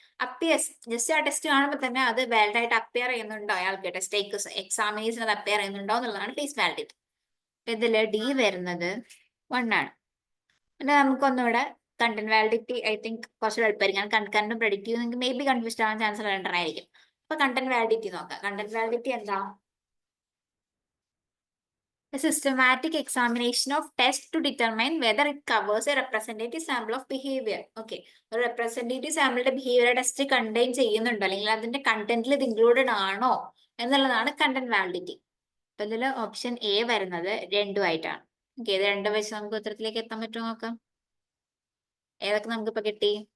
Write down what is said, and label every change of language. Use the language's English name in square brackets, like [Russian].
[Malayalam] Appears just ആ test കാണുമ്പോൾ തന്നെ അത് വാലിഡ് ആയിട്ട് അപ്പിയർ ചെയ്യുന്നുണ്ടോ, അയാൾക്ക് ടെസ്റ്റ് ടേക്കേഴ്സ് എക്സാമിനേഴ്സിന് അത് അപ്പിയർ ചെയ്യുന്നുണ്ടോ എന്നുള്ളതാണ് ഫേസ് വാലിഡിറ്റി. ഇതില് ഡി വരുന്നത് 1 ആണ്. പിന്നെ നമുക്കൊന്നുകൂടെ കണ്ടന്റ് വാലിഡിറ്റി ഐ തിങ്ക് കുറച്ച് എളുപ്പമായിരിക്കും. കണ്ടന്റ് പ്രെഡിക്റ്റ് നിങ്ങൾക്ക് മേ ബി കൺഫ്യൂസ്ഡ് ആവാൻ ചാൻസ് രണ്ടെണ്ണമായിരിക്കും. അപ്പൊ കണ്ടന്റ് വാലിഡിറ്റി നോക്കാം. കണ്ടന്റ് വാലിഡിറ്റി എന്താ? [English] A systematic examination of test to determine whether it covers a representative sample of behavior. [Malayalam] Okay, ഒരു [English] representative sample behavior [Malayalam] test contain ചെയ്യുന്നുണ്ടോ അല്ലെങ്കിൽ അതിന്റെ കണ്ടന്റിൽ ഇത് ഇൻക്ലൂഡഡ് ആണോ എന്നുള്ളതാണ് കണ്ടന്റ് വാലിഡിറ്റി. അപ്പൊ ഇതില് ഓപ്ഷൻ എ വരുന്നത് 2 ആയിട്ടാണ്. ഓക്കെ, ഇത് 2 വെച്ച് നമുക്ക് ഉത്തരത്തിലേക്ക് എത്താൻ പറ്റുമോ നോക്കാം. ഏതൊക്കെ നമുക്കിപ്പോ കിട്ടി?